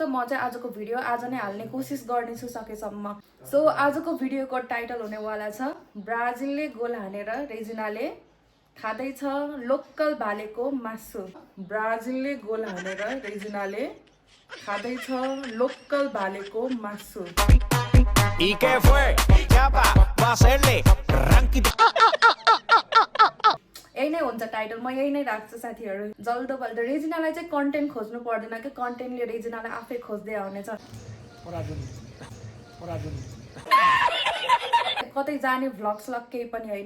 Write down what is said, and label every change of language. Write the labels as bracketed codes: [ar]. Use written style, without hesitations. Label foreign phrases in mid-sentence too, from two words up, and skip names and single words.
[ne] म चाहिँ आजको भिडियो आज नै हाल्ने कोसिस गर्नेछु सकेसम्म। सो आजको भिडियोको टाइटल हुनेवाला छ ब्राजिलले गोल हानेर रेजिनाले खाँदैछ लोकल भालेको मासु। ब्राजिलले गोल हानेर रेजिनाले खाँदैछ लोकल भालेको मासु। [es] ¿Y qué fue? Chapa, va a hacerle ranking. [ne] यही नै हुन्छ टाइटल, म यही नै राख्छु साथीहरू। जल्दो बल्दो रेजिनालाई चाहिँ कन्टेन्ट खोज्नु पर्दैन कि कन्टेन्टले रेजिनालाई आफै खोज्दै आउनेछ। कतै जाने भ्लग स्लग केही पनि होइन।